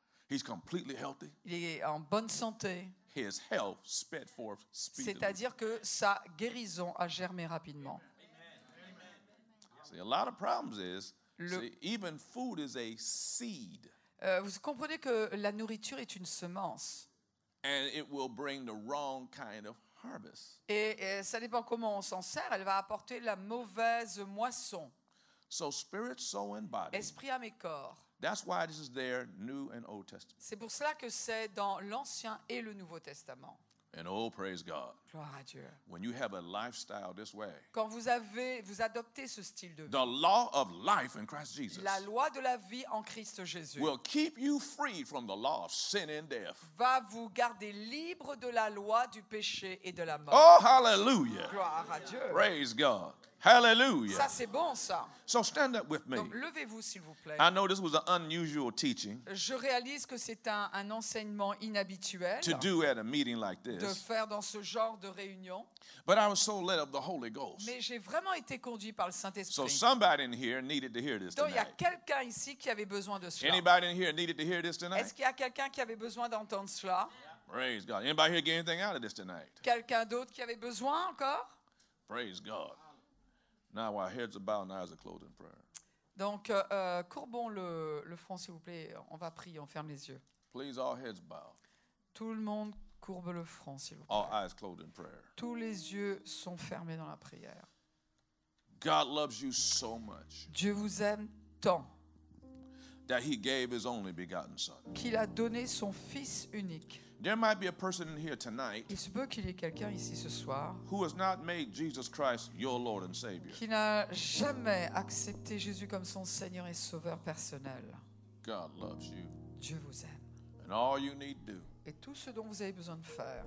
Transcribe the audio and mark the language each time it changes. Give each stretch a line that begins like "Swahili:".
English: He's completely healthy.
French: Il est en bonne santé.
English: His health sped forth speedily.
French: C'est-à-dire que sa guérison a germé rapidement.
English: See, a lot of problems is,
French: Le-
English: even food is a seed.
French: Vous comprenez que la nourriture est une semence.
English: And it will bring the wrong kind of harvest.
French: Et ça dépend comment on s'en sert. Elle va apporter la mauvaise moisson.
English: So spirit, soul, and body.
French: Esprit, âme et corps.
English: That's why this is there, New and Old Testament.
French: C'est pour cela que c'est dans l'Ancien et le Nouveau Testament.
English: And oh, praise God.
French: Gloire à Dieu.
English: When you have a lifestyle this way,
French: Quand vous adoptez ce style de vie,
English: the law of life in Christ Jesus
French: la loi de la vie en Christ Jésus
English: will keep you free from the law of sin and death.
French: va vous garder libre de la loi du péché et de la mort.
English: Oh, hallelujah.
French: Gloire à Dieu.
English: Praise God. Hallelujah.
French: Ça, c'est bon, ça.
English: So stand up with me.
French: Donc, levez-vous, s'il vous plaît.
English: I know this was an unusual teaching
French: Je réalise que c'est un enseignement inhabituel
English: to do at a meeting like
French: de
English: this,
French: faire dans ce genre de réunion,
English: but I was so led of the Holy Ghost.
French: mais j'ai vraiment été conduit par le
English: So
French: Saint-Esprit.
English: somebody in here needed to hear this
French: Donc, il y a
English: tonight.
French: quelqu'un ici qui avait besoin de cela.
English: Anybody in here needed to hear this
French: Est-ce
English: tonight?
French: qu'il y a quelqu'un qui avait besoin d'entendre cela?
English: Praise God. Anybody here get anything out of this tonight?
French: Quelqu'un d'autre qui avait besoin encore?
English: Praise God. Now our heads are bowed and eyes are closed in prayer.
French: Donc, courbons le front, s'il vous plaît. On va prier, on ferme les yeux.
English: Please, all heads bowed,
French: Tout le monde courbe le front, s'il vous plaît.
English: all eyes closed in prayer.
French: Tous les yeux sont fermés dans la prière.
English: God loves you so much
French: Dieu vous aime tant
English: that he gave his only begotten son.
French: qu'il a donné son Fils unique.
English: There might be a person in here tonight
French: Il se peut qu'il y ait quelqu'un ici ce soir
English: who has not made Jesus Christ your Lord and Savior.
French: qui n'a jamais accepté Jésus comme son Seigneur et Sauveur personnel.
English: God loves you.
French: Dieu vous aime.
English: And all you need to do
French: Et tout ce dont vous avez besoin de faire